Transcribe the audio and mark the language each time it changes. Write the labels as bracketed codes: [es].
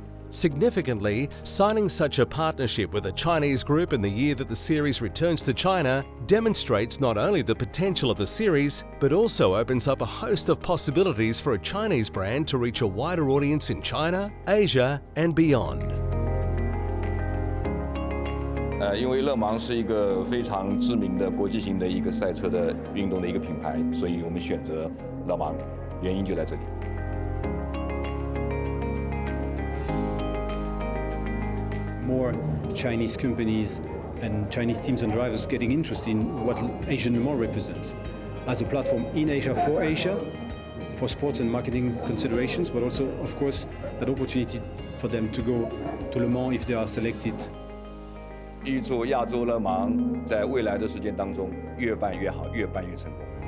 [en] Significantly, signing such a partnership with a Chinese group in the year that the series returns to China demonstrates not only the potential of the series, but also opens up a host of possibilities for a Chinese brand to reach a wider audience in China, Asia, and beyond. [zh] 因为勒芒是一个非常知名的国际型的一个赛车的运动的一个品牌，所以我们选择勒芒，原因就在这里。 [en] More Chinese companies and Chinese teams and drivers getting interested in what Asian Le Mans represents as a platform in Asia, for sports and marketing considerations, but also, of course, that opportunity for them to go to Le Mans if they are selected. [zh] 预祝亚洲勒芒在未来的时间当中越办越好，越办越成功。